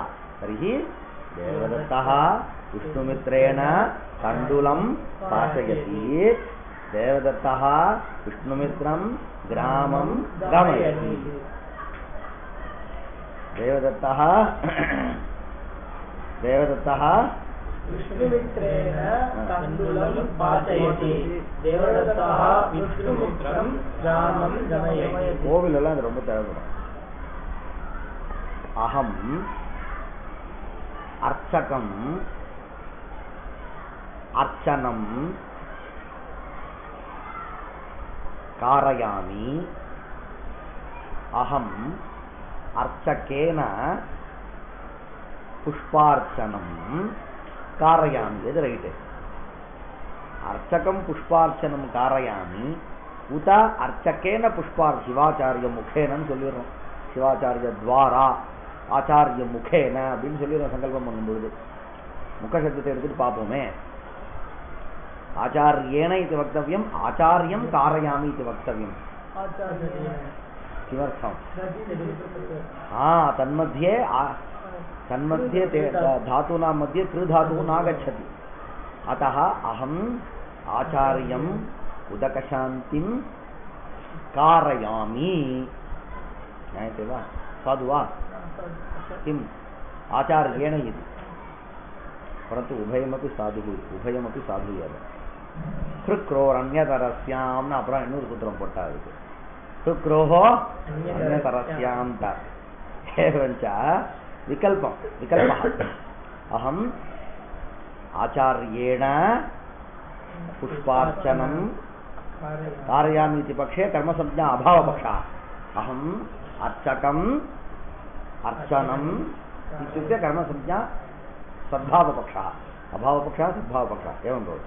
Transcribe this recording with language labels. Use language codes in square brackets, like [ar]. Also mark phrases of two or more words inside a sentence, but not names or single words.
[sa] तर्हि देवदत्तः विष्णुमित्रेण तण्डुलं पाचयति, देवदत्तः विष्णुमित्रं ग्रामं गमयति। देवदत्तः विष्णुमित्रेण तण्डुलं पाचयति, देवदत्तः विष्णुमित्रं ग्रामं गमयति। [ta] கோவிலெல்லாம் அது ரொம்ப தேவைப்படும். [sa] अहम अर्चकम अर्चनम कारयामि, अहम अर्चकेन पुष्पार्चनम कारयामि। इति रैट। अर्चकम पुष्पार्चनम कारयामि उत अर्चकेन पुष्पार्चनम शिवाचार्य मुखेन சொல்லிரோம்। शिवाचार्य द्वारा आचार्य मुखेन [ta] அப்படின்னு சொல்லி சங்கல்பம் பண்ணும்போது முக சப்தத்தை எடுத்துட்டு பார்ப்போமே। [sa] आचार्येण इति वक्तव्यम्, आचार्यं कारयामि इति वक्तव्यम्। किमर्थम्? तन्मध्ये धातूनां मध्ये त्रिधातुः नागच्छति। अतः अहम् आचार्यम् उदकशान्तिं कारयामि। ज्ञायते वा? साधु वा? किम् आचार्येण इति, परन्तु उभयमपि साधुः, उभयमपि साधु एव। [ta] ஹ்ருக்ரோரண்யதரஸ்யாம்னு அப்புறம் இன்னொரு சூத்திரம் போட்டா இருக்கு। [sa] हृक्रोहो अन्यतरस्याम् त एवञ्च विकल्पम् विकल्पः। अहम् आचार्येण पुष्पार्चनं कारयामि इति पक्षे कर्मसंज्ञा अभावपक्षः। अहम् अर्चकम् अर्चनम् इत्युक्ते कर्मसंज्ञा सद्भावपक्षः, अभावपक्षः सद्भावपक्षः एवं भवति।